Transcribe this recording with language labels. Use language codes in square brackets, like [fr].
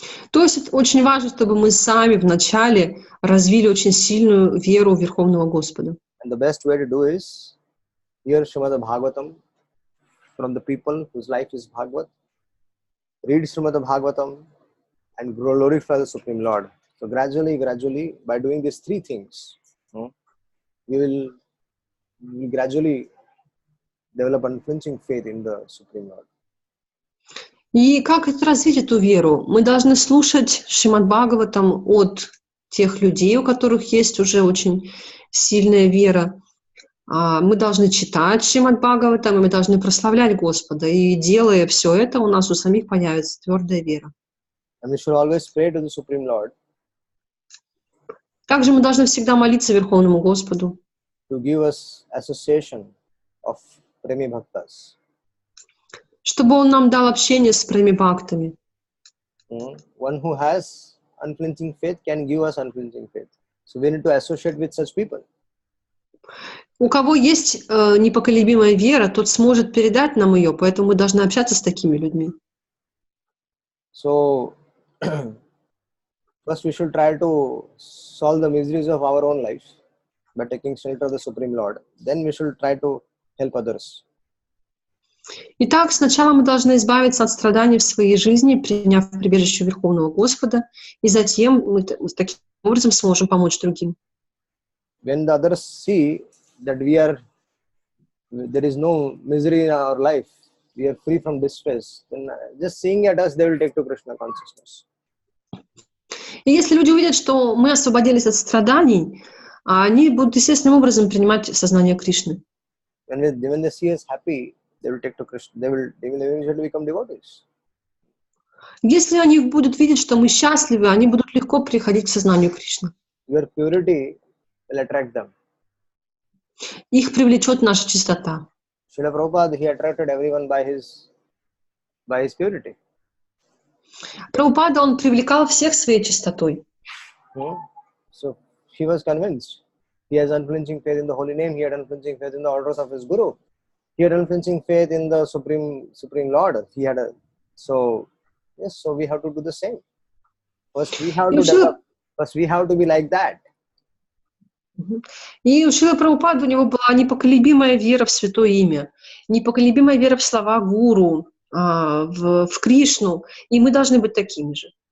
[ru] То есть это очень важно, чтобы мы сами вначале развили очень сильную веру в Верховного Господа. [en] And the best way to do is hear Srimad Bhagavatam from the people whose life is Bhagavat, read Srimad Bhagavatam, and glorify the Supreme Lord. So gradually, by doing these three things, we will gradually develop unflinching faith in the Supreme Lord. [ru] И как это развить эту веру? Мы должны слушать Шримад Бхагаватам от тех людей, у которых есть уже очень сильная вера. Мы должны читать Шримад Бхагаватам, и мы должны прославлять Господа. И делая все это, у нас у самих появится твердая вера. [en] And we should always pray to the Supreme Lord. [ru] Также мы должны всегда молиться Верховному Господу, [en] To give us association of Premi Bhaktas. [ru] чтобы Он нам дал общение с преми-бхактами. [en] One who has unflinching faith can give us unflinching faith. So we need to associate with such people. [ru] У кого есть непоколебимая вера, тот сможет передать нам ее, поэтому мы должны общаться с такими людьми. [en] So first we should try to solve the miseries of our own life by taking shelter of the Supreme Lord. Then we should try to help others. [ru] Итак, сначала мы должны избавиться от страданий в своей жизни, приняв прибежище Верховного Господа, и затем мы таким образом сможем помочь другим. [en] When the others see that there is no misery in our life, we are free from distress, then just seeing at us, they will take to Krishna consciousness. [ru] И если люди увидят, что мы освободились от страданий, они будут естественным образом принимать сознание Кришны. [en] When they see us happy, they will take to Krishna. They will eventually become devotees. [ru] Если они будут видеть, что мы счастливы, они будут легко приходить к сознанию Кришны. [en] Your purity will attract them. [ru] Их привлечет наша чистота. [en] Srila Prabhupada, he attracted everyone by his purity. [ru] Прабхупада, он привлекал всех своей чистотой. [en] So he was convinced. He has unflinching faith in the holy name. He had unflinching faith in the orders of his guru. He had unflinching faith in the Supreme Lord. So we have to do the same. First we have to develop. First we have to be like that. [ru] И у Шрилы Прабхупады у него была непоколебимая вера в Святое Имя, непоколебимая вера в слова Гуру, в Кришну, и мы должны быть такими же.